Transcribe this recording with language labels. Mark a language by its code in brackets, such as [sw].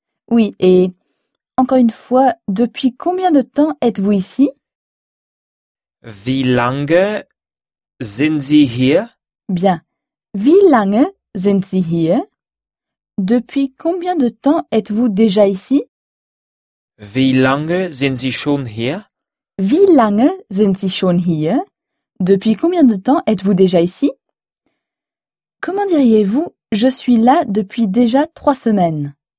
[fr] Oui, et encore une fois, depuis combien de temps êtes-vous ici? [de] Wie lange sind Sie hier? [fr] Bien. [de] Wie lange sind Sie hier? [fr] Depuis combien de temps êtes-vous déjà ici? [de] Wie lange sind Sie schon hier? Wie lange sind Sie schon hier? [fr] Depuis combien de temps êtes-vous déjà ici? Comment diriez-vous je suis là depuis déjà 3 semaines?